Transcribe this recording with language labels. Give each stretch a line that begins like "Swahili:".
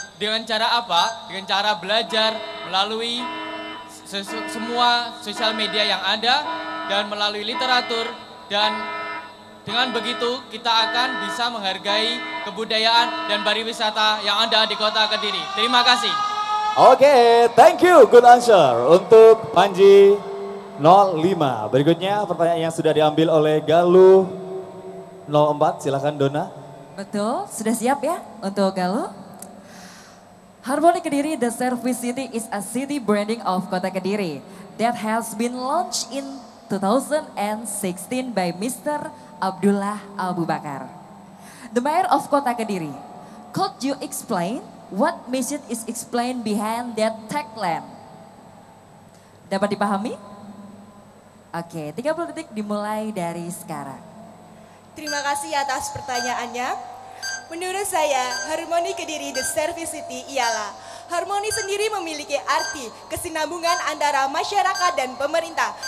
Indonesian: Dengan cara apa? Dengan cara belajar melalui semua sosial media yang ada dan melalui literatur, dan dengan begitu kita akan bisa menghargai kebudayaan dan pariwisata yang ada di Kota Kediri. Terima kasih.
English: Oke, thank you. Good answer
Indonesian: untuk
English: Panji 05.
Indonesian: Berikutnya pertanyaan yang sudah diambil oleh Galuh 04. Silakan Dona. Betul, sudah siap ya untuk Galuh?
English: Harmoni Kediri The Service City is a city branding of Kota Kediri that has been launched in 2016 by Mr. Abdullah Abu Bakar, the Mayor of Kota Kediri. Could you explain what message is explained behind that tagline?
Indonesian: Dapat dipahami? Oke, 30 detik dimulai dari sekarang. Terima kasih atas pertanyaannya. Menurut saya, Harmoni Kediri The Service City ialah harmoni sendiri memiliki arti kesinambungan antara masyarakat dan pemerintah.